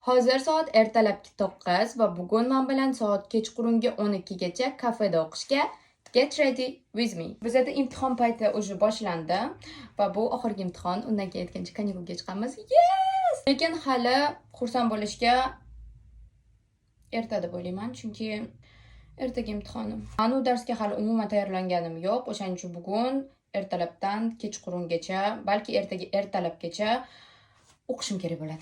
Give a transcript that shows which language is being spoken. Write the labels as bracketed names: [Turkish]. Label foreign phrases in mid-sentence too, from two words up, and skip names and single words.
[Uzbek] Hozir soat ertalabki 9 va bugun men bilan soat kechqurungi 12 gacha kafeda o'qishga [English] get ready with me. [Uzbek] Bizda imtihon payti уже boshlandi va bu oxirgi imtihon. Undan keyin aytgancha kanikulga chiqamiz. Yes! Lekin hali xursand bo'lishga erta deb o'ylayman, chunki ertaga imtihonim. Men u darsga hali umuman tayyorlanganim yo'q. O'shaning uchun bugun ertalabdan kechqurungacha, balki ertaga ertalabgacha o'qishim kerak bo'ladi.